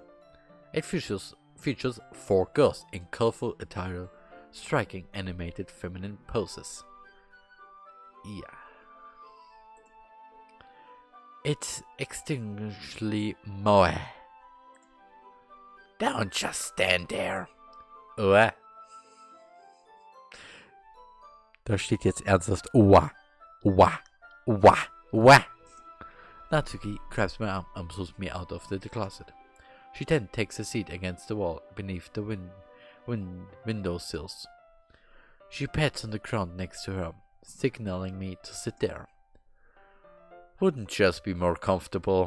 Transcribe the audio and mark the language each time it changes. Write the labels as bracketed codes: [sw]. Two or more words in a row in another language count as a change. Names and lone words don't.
[en] It features 4 girls in colorful attire, striking animated feminine poses. Yeah. It's extinguishingly moe. Don't just stand there. [de] Oa. Da steht jetzt ernsthaft Oa. Oa. Oa. Oa. [en] Natsuki grabs my arm and pulls me out of the closet. She then takes a seat against the wall beneath the window sills. She pats on the ground next to her, signaling me to sit there. Wouldn't just be more comfortable?